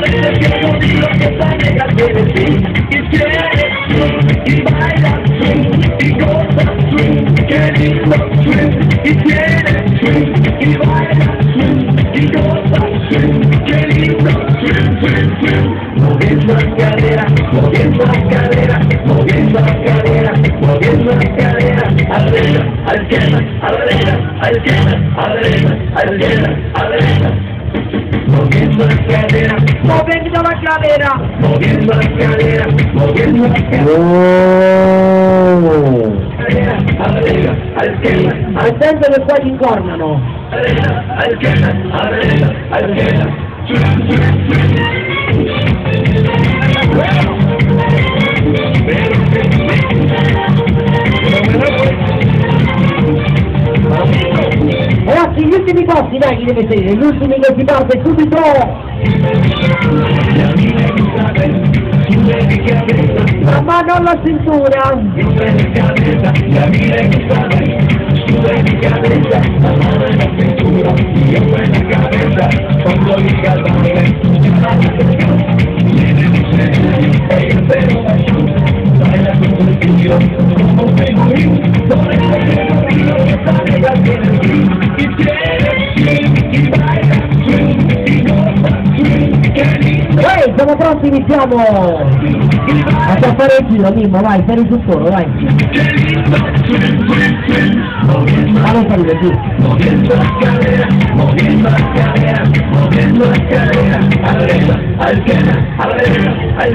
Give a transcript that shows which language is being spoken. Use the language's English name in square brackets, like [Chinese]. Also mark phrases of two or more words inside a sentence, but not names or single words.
[Spanish] eso es que el motivo que esta negra quiere decir, y quiere swing, y baila swing, y goza swing, qué lindo swing, y quiere swing, y baila swing, y goza swing, qué lindo swing, swing, swing, moviendo la cadera, moviendo la cadera, moviendo la cadera, moviendo la cadera, a la derecha, a la izquierda, a la derecha, a la izquierda, a la derecha, a la izquierda, a la derecha. Moviendo la cadera, moviendo la cadera, moviendo la cadera, moviendo la cadera, a la derecha, a la izquierda, a la [Italian] attento che qua ti incornano. [Spanish] derecha, a la izquierda, a la derecha, a la izquierda. [Italian] Ragazzi, gli ultimi passi, dai, chi deve seguire? Gli ultimi che si parte subito! La mano alla cintura! [Spanish] La mira en tu cabeza, sube mi cabeza, la mano en la cintura, y yo en la cabeza, cuando llega el baile, llama la atención, viene el escenario, ellos se ovación, baila con tu estilo, como un pingüín, por eso es que el motivo que esta negra tiene swing, y quiere swing, y baila swing, y goza swing, qué lindo. [Italian] Ehi, siamo pronti, iniziamo! A fare il giro, Mimmo, vai, fai il tuttoro, vai! Ma non salire giù! [Spanish] Moviendo la cadera, moviendo la cadera, moviendo la cadera, a la derecha, a la izquierda, a la derecha, a la izquierda.